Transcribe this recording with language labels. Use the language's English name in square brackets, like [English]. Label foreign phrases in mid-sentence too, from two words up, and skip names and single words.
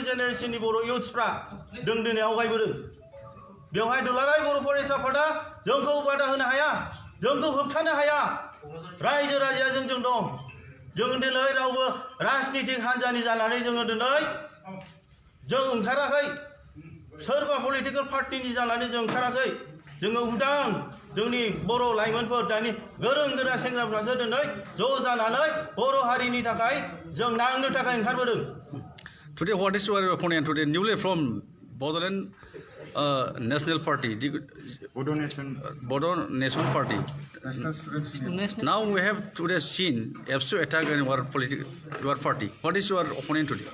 [Bodo] जेनेरेसननि बर' इउथ्सफ्रा जों दिनै आवगायबोदों बेवहाय दुलाराय बर' फरायसा आफादा जोंखौ बादा होनो हाया जोंखौ होबथानो हाया रायजो राजाया जोंजों दं जों दिनै रावबो राजनितिक हान्जानि जानानै जोङो दिनै जों ओंखाराखै सोरबा पलिटिकेल पार्टिनि जानानै जों ओंखाराखै जोङो उदां जोंनि बर' लाइमोनफोर दानि गोरों गोरा सेंग्राफ्रासो दिनै ज' जानानै बर' हारिनि थाखाय जों नांनो थाखाय ओंखारबोदों [English] Today, what is your opinion today? Newly from Bodoland National Party, Bodo National Party. Now we have today seen AFSU attack on your party. What is your opinion today?